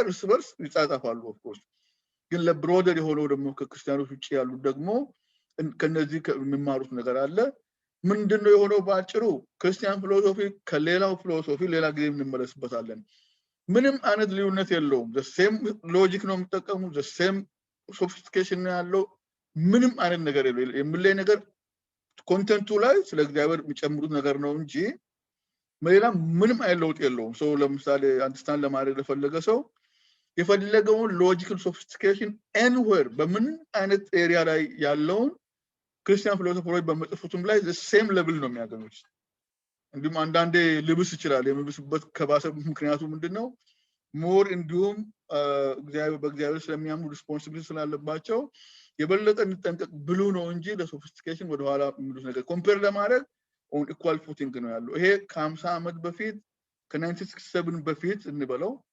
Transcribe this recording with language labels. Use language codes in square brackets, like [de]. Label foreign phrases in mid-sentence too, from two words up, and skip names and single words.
[am] እርስ በርስ ይጻጻፋሉ [en] of course [am] ግን ለብሮደር የሆነው ደግሞ ከክርስቲያኖች ውጪ ያሉ ደግሞ ከነዚህ የሚማሩት ነገር አለ ምንድነው የሆነው ባጭሩ [en] Christian philosophy [am] ከሌላው ፊሎሶፊ ሌላ ጊዜ እንመለስበታለን ምንም አይነት ልዩነት የለውም [en] the same logic [am] ነው የሚጠቀሙ [en] the same sophistication [am] ነው ያለው ምንም አይነት ነገር የለም የሚለይ ነገር ኮንቴንቱ ላይ ስለ እግዚአብሔር የሚጨምሩት ነገር ነው እንጂ ሌላ ምንም አይነት ለውጥ የለውም ሰው ለምሳሌ አንደርስታንድ ለማድረግ ለፈለገ ሰው የፈለገውን [en] logical sophistication [am] anywhere በምን አይነት ኤሪያ ላይ ያለውን ክርስቲያን ፊሎሶፊዎች በመጽፉትም ላይ [en] the same level [am] ነው የሚያገኙት እንዲሁም አንዳንዴ ልብስ ይችላል የሚብስበት ከባሰ ምክንያቱ ምንድነው ሞር እንዲሁም በእግዚአብሔር ስለሚያምኑ ሪስፖንሲቢሊቲ ስላለባቸው የበለጠ እንጠንቀቅ ብሉ ነው እንጂ ለሶፊስቲኬሽን ወደ ኋላ የሚሉት ነገር ኮምፔር ለማድረግ [en] on equal footing [am] ነው ያለው። ይሄ ከ50 ዓመት በፊት ከ1967 በፊት እንበለው